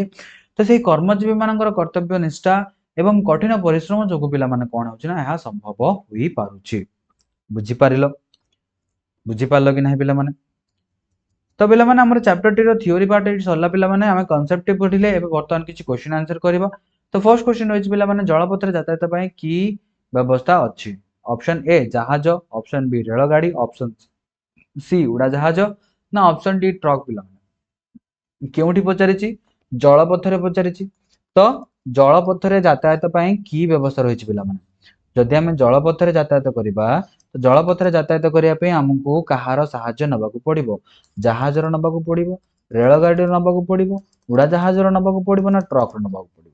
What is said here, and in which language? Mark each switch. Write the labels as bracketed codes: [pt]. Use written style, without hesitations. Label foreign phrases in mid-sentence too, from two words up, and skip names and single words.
[or] ତ ସେଇ କର୍ମଜୀବୀ ମାନଙ୍କର କର୍ତ୍ତବ୍ୟ ନିଷ୍ଠା ଏବଂ କଠିନ ପରିଶ୍ରମ ଯୋଗୁଁ ପିଲାମାନେ କ'ଣ ହେଉଛି ନା ଏହା ସମ୍ଭବ ହୋଇପାରୁଛି। ବୁଝିପାରିଲ କି ନାହିଁ ପିଲାମାନେ? ତ ପିଲାମାନେ ଆମର ଚାପ୍ଟର ଟିର [en] theory part [or] ଏଠି ସରିଲା ପିଲାମାନେ। ଆମେ କନସେପ୍ଟ ଟି ପଢିଲେ, ଏବେ ବର୍ତ୍ତମାନ କିଛି [en] question answer [or] କରିବା। ତ [en] first question [or] ରହିଛି ପିଲାମାନେ, ଜଳପଥରେ ଯାତାୟାତ ପାଇଁ କି ବ୍ୟବସ୍ଥା ଅଛି? [en] option A [or] ଜାହାଜ, [en] option B [or] ରେଳଗାଡ଼ି, [en] option C [or] ଉଡ଼ାଜାହାଜ ନା [en] option D [or] ଟ୍ରକ୍। ପିଲାମାନେ କେଉଁଠି ପଚାରିଛି? ଜଳପଥରେ ପଚାରିଛି। ତ ଜଳପଥରେ ଯାତାୟାତ ପାଇଁ କି ବ୍ୟବସ୍ଥା ରହିଛି ପିଲାମାନେ? ଯଦି ଆମେ ଜଳପଥରେ ଯାତାୟାତ କରିବା, ତ ଜଳପଥରେ ଯାତାୟାତ କରିବା ପାଇଁ ଆମକୁ କାହାର ସାହାଯ୍ୟ ନେବାକୁ ପଡିବ? ଜାହାଜର ନେବାକୁ ପଡିବ, ରେଳଗାଡ଼ିର ନେବାକୁ ପଡିବ, ଉଡ଼ାଜାହାଜର ନେବାକୁ ପଡିବ ନା ଟ୍ରକର ନେବାକୁ ପଡିବ?